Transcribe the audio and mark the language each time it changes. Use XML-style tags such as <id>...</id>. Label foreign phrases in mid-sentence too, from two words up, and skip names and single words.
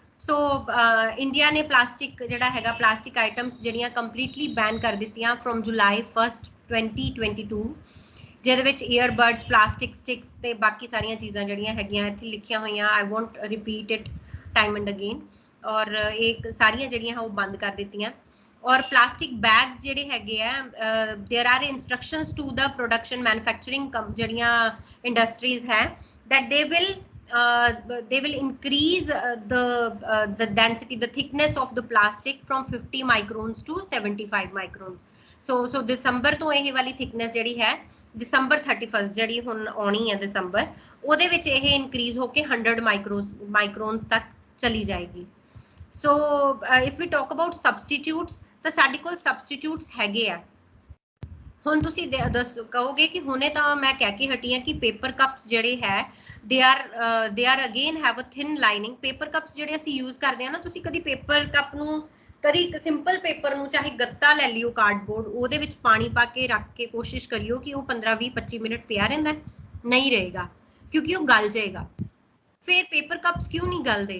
<pa>ਸੋ ਇੰਡੀਆ ਨੇ ਪਲਾਸਟਿਕ ਜਿਹੜਾ ਹੈਗਾ</pa> <en>plastic items</en> <pa>ਜਿਹੜੀਆਂ</pa> <en>completely ban</en> <pa>ਕਰ ਦਿੱਤੀਆਂ</pa> <en>from July</en> <pa>1 2022, ਜਿਹਦੇ ਵਿੱਚ ਈਅਰਬਡਸ,</pa> <en>plastic sticks</en> <pa>ਤੇ ਬਾਕੀ ਸਾਰੀਆਂ ਚੀਜ਼ਾਂ ਜਿਹੜੀਆਂ ਹੈਗੀਆਂ ਇੱਥੇ ਲਿਖੀਆਂ ਹੋਈਆਂ,</pa> <en>I won't repeat it time and again,</en> <pa>ਔਰ ਇਹ ਸਾਰੀਆਂ ਜਿਹੜੀਆਂ ਉਹ ਬੰਦ ਕਰ ਦਿੱਤੀਆਂ। ਔਰ</pa> <en>plastic bags</en> <pa>ਜਿਹੜੇ ਹੈਗੇ ਆ,</pa> <en>there are instructions to the production manufacturing</en> <pa>ਜਿਹੜੀਆਂ ਇੰਡਸਟਰੀਜ਼ ਹੈ</pa> <en>that they will increase the density, the thickness of the plastic from 50 microns to 75 microns.</en> <pa>So December ਤੋਂ ਇਹ ਵਾਲੀ thickness ਜਿਹੜੀ ਹੈ December 31st ਜਿਹੜੀ ਹੁਣ ਆਉਣੀ ਹੈ December, ਉਹਦੇ ਵਿੱਚ ਇਹ increase ਹੋ ਕੇ 100 microns ਤੱਕ ਚਲੀ ਜਾਏਗੀ।</pa> <en>So if we talk about substitutes,</en> <pa>ਤਾਂ ਸਾਡੇ ਕੋਲ substitutes ਹੈਗੇ ਆ। ਹੁਣ ਤੁਸੀਂ ਕਹੋਗੇ ਕਿ ਹੁਣੇ ਤਾਂ ਮੈਂ ਕਹਿ ਕੇ ਹਟੀ ਹਾਂ ਕਿ</pa> <en>paper cups</en> <pa>ਜਿਹੜੇ ਹੈ</pa> <en>they are again have a thin lining। paper cups</en> <pa>ਜਿਹੜੇ ਅਸੀਂ ਯੂਜ਼ ਕਰਦੇ ਆ ਨਾ, ਤੁਸੀਂ ਕਦੀ</pa> <en>paper cup</en> <pa>ਨੂੰ, ਕਦੀ</pa> <en>simple paper</en> <pa>ਨੂੰ ਚਾਹੇ ਗੱਤਾ ਲੈ ਲਿਓ ਕਾਰਡਬੋਰਡ, ਉਹਦੇ ਵਿੱਚ ਪਾਣੀ ਪਾ ਕੇ ਰੱਖ ਕੇ ਕੋਸ਼ਿਸ਼ ਕਰਿਓ ਕਿ ਉਹ 15 20 25 ਮਿੰਟ ਪਿਆ ਰਹਿੰਦਾ, ਨਹੀਂ ਰਹੇਗਾ ਕਿਉਂਕਿ ਉਹ ਗਲ ਜਾਏਗਾ। ਫਿਰ</pa> <en>paper cups</en> <pa>ਕਿਉਂ ਨਹੀਂ ਗਲਦੇ?</pa>